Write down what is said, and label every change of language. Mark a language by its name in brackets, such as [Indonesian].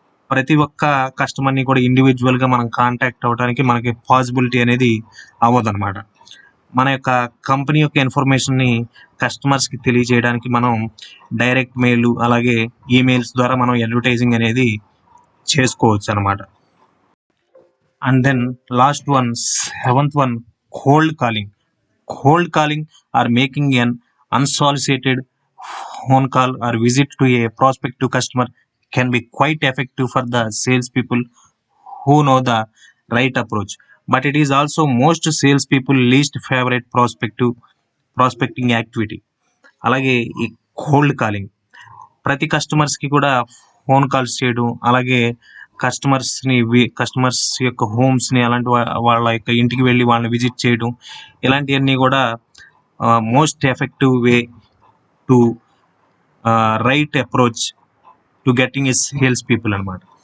[Telugu] ప్రతి ఒక్క కస్టమర్ని కూడా ఇండివిజువల్గా మనం కాంటాక్ట్ అవ్వడానికి మనకి పాసిబిలిటీ అనేది అవ్వదన్నమాట. మన యొక్క కంపెనీ యొక్క ఇన్ఫర్మేషన్ని కస్టమర్స్కి తెలియజేయడానికి మనం డైరెక్ట్ మెయిల్ అలాగే ఈమెయిల్స్ ద్వారా మనం అడ్వర్టైజింగ్ అనేది చేసుకోవచ్చు అనమాట. [English] And then last one, seventh one, cold calling or making an unsolicited phone call or visit to a prospective customer can be quite effective for the salespeople who know the right approach, but it is also most salespeople least favorite prospecting activity. [Telugu] అలాగే ఈ cold calling, ప్రతి కస్టమర్స్కి కూడా phone calls చేయడం, అలాగే customers యొక్క హోమ్స్ని, అలాంటి వాళ్ళ యొక్క ఇంటికి వెళ్ళి వాళ్ళని విజిట్ చేయడం, ఇలాంటివన్నీ కూడా [English] most effective way to right approach to getting a sales people [Telugu] అనమాట.